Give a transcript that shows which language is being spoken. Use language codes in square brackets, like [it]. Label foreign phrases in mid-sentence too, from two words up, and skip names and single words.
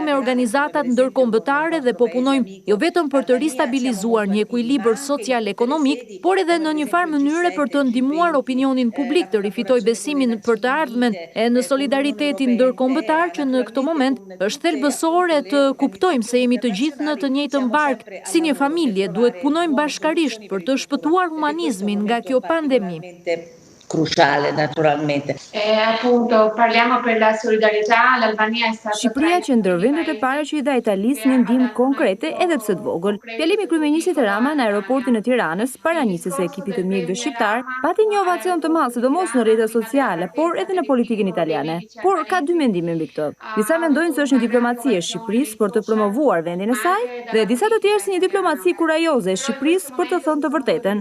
[sq] me organizatat ndërkombëtare dhe po punojmë jo vetëm për të ristabilizuar një ekuilibër social-ekonomik, por edhe në një farë mënyre për të ndihmuar opinionin publik të rifitojë besimin për të ardhmen e në solidaritetin ndërkombëtar që në këtë moment është thelbësore të kuptojmë se jemi të gjithë në të njëjtën barkë, si një familje duhet punojmë bashkarisht për të shpëtuar humanizmin nga kjo pandemi. [it] Cruciale naturalmente. Appunto parliamo per la solidarietà, l'Albania è stata [sq] Shqipëria që ndër vendet e para që i dha Italisë një ndihmë konkrete edhe pse të vogël. Fjalimi i kryeministit Rama në aeroportin e Tiranës para nisjes së ekipit të mjekëve shqiptar pati një ovacion të madh sidomos në rrjetet sociale, por edhe në politikën italiane. Por ka dy mendime mbi këtë. Disa mendojnë se është një diplomaci e Shqipërisë për të promovuar vendin e saj dhe disa të tjerë si një diplomaci kurajoze e Shqipërisë për të thënë të vërtetën.